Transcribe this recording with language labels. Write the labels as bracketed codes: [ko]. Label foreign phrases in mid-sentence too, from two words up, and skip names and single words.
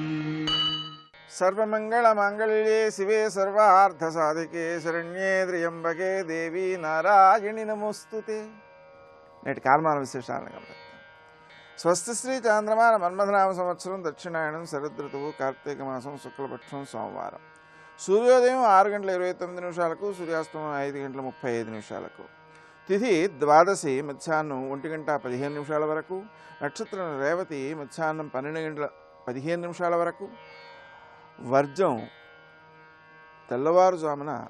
[sa] सर्वमङ्गलमाङ्गल्ये शिवे सर्वार्थसाधिके शरण्ये त्र्यम्बके देवी नारायणि नमोस्तुते। [te] నేటి కాలమాన విశేషాలను గమనిద్దాం. స్వస్తి శ్రీ చాంద్రమాన మన్మథనామ సంవత్సరం దక్షిణాయనం శరదృతువు కార్తీక మాసం శుక్లపక్షం సోమవారం. సూర్యోదయం 6:29 సూర్యాస్తమయం 5:35 తిథి ద్వాదశి మధ్యాహ్నం 1:15 వరకు, నక్షత్రం రేవతి మధ్యాహ్నం 12:15 వరకు, వర్జం తెల్లవారుజామున